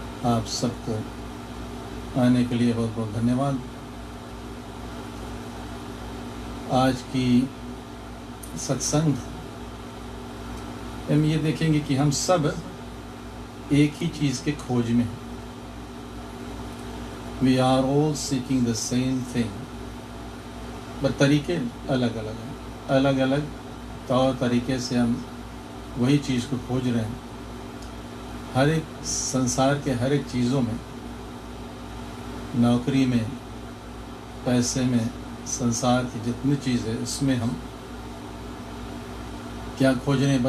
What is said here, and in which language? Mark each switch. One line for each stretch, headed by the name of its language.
Hindi: आप सबको आने के लिए बहुत बहुत धन्यवाद। आज की सत्संग हम ये देखेंगे कि हम सब एक ही चीज़ के खोज में हैं।
English: We are all seeking the same thing, but
Hindi: तरीके अलग अलग हैं। अलग अलग तौर तरीके से हम वही चीज़ को खोज रहे हैं। हर एक संसार के हर एक चीज़ों में, नौकरी में, पैसे में, संसार की जितनी चीज़ है उसमें हम क्या खोज रहे हैं?